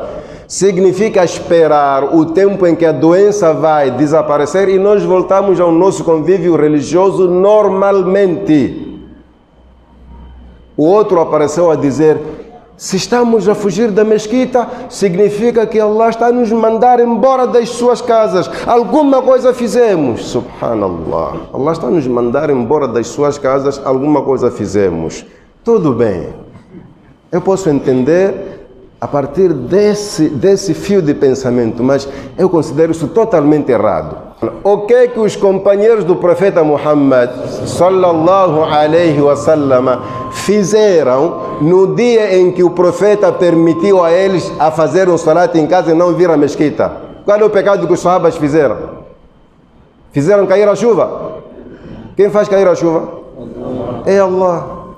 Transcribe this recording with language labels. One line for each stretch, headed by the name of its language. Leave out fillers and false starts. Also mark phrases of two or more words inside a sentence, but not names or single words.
Portuguese: Significa esperar o tempo em que a doença vai desaparecer e nós voltamos ao nosso convívio religioso normalmente. O outro apareceu a dizer: se estamos a fugir da mesquita, significa que Allah está a nos mandar embora das suas casas. Alguma coisa fizemos. Subhanallah. Allah está a nos mandar embora das suas casas. Alguma coisa fizemos. Tudo bem. Eu posso entender a partir desse fio de pensamento, mas eu considero isso totalmente errado. O que é que os companheiros do profeta Muhammad
Arabic: صلى الله عليه وسلم
Portuguese: fizeram no dia em que o profeta permitiu a eles a fazer um salat em casa e não vir à mesquita? Qual é o pecado que os sahabas fizeram? Fizeram cair a chuva? Quem faz cair a chuva? É Allah.